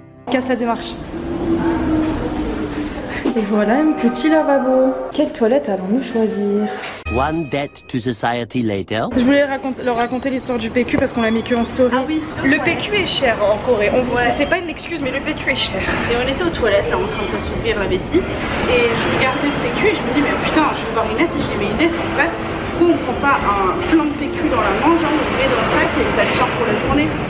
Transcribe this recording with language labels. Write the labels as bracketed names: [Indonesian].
[French] Casse la démarche. Et voilà un petit lavabo. Quelle toilette allons-nous choisir? [English] One debt to society later. [French] Je voulais leur raconter l'histoire du PQ parce qu'on l'a mis que en story. Ah oui. Le PQ est cher en Corée. C'est pas une excuse, mais le PQ est cher. Et on était aux toilettes là en train de s'assouvir la vessie. Et je regardais le PQ et je me dis mais putain je vais voir Inès et j'ai mais Inès en fait. Du coup on prend pas un plein de PQ dans la main, genre on le met dans le sac et ça tient pour la journée.